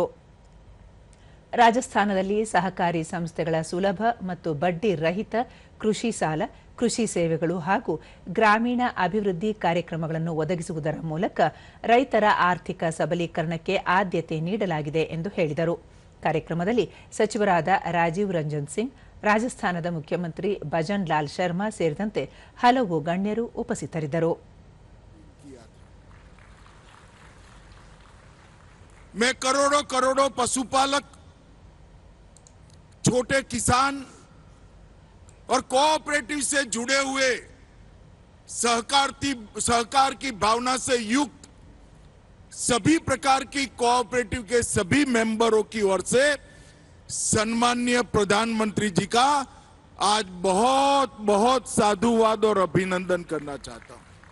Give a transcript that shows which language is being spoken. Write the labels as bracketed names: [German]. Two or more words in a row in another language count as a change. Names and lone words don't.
[Kannada] ರಾಜಸ್ಥಾನದಲ್ಲಿ ಸಹಕಾರಿ ಸಂಸ್ಥೆಗಳ ಸುಲಭ ಮತ್ತು ಬಡ್ಡಿ ರಹಿತ ಕೃಷಿ ಸಾಲ, ಕೃಷಿ ಸೇವೆಗಳು ಹಾಗೂ ಗ್ರಾಮೀಣ ಅಭಿವೃದ್ಧಿ ಕಾರ್ಯಕ್ರಮಗಳನ್ನು ಒದಗಿಸುವುದರ ಮೂಲಕ ರೈತರ ಆರ್ಥಿಕ ಸಬಲೀಕರಣಕ್ಕೆ ಆದ್ಯತೆ ನೀಡಲಾಗಿದೆ ಎಂದು ಹೇಳಿದರು. ಕಾರ್ಯಕ್ರಮದಲ್ಲಿ ಸಚಿವರಾದ ರಾಜೀವ್ ರಂಜನ್ ಸಿಂಗ್, ರಾಜಸ್ಥಾನದ ಮುಖ್ಯಮಂತ್ರಿ ಭಜನ್ ಲಾಲ್ ಶರ್ಮಾ ಸೇರಿದಂತೆ ಹಲವು ಗಣ್ಯರು ಉಪಸ್ಥಿತರಿದ್ದರು. [Hindi] मैं करोड़ों पशुपालक, छोटे किसान और कोऑपरेटिव से जुड़े हुए सहकार की भावना से युक्त सभी प्रकार की कोऑपरेटिव के सभी मेंबरों की ओर से सम्माननीय प्रधानमंत्री जी का आज बहुत बहुत साधुवाद और अभिनंदन करना चाहता हूं।